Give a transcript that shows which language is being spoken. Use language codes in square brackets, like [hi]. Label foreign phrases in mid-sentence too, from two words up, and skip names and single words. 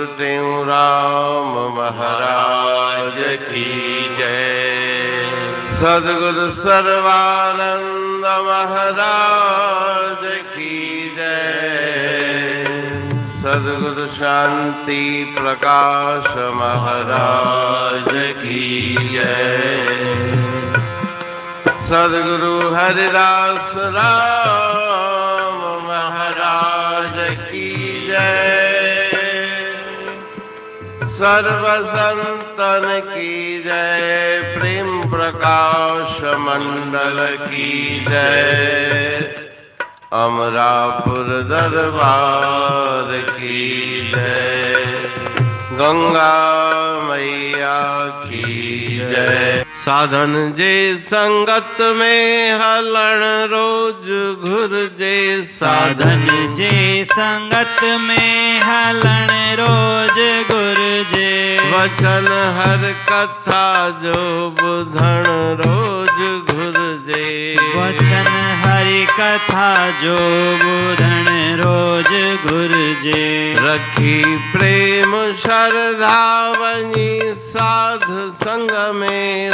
[hi] टेऊराम महाराज की जय, सद्गुरु सर्वानंद महाराज की जय, सद्गुरु शांति प्रकाश महाराज की जय, सद्गुरु हरिदास राम महाराज की जय, सर्व संतन की जय, प्रेम प्रकाश मंडल की जय, अमरापुर दरबार की जय, गंगा मैया की जय। [sd] साधन जे संगत में हलण रोज घुर जे, साधन जे संगत में हलण रोज गुर जे, वचन हर कथा जो बुधण रोज घुर जे, वचन हरि कथा जो बुधण रोज गुर जे, रखी प्रेम श्रद्धा वनी साध संग में,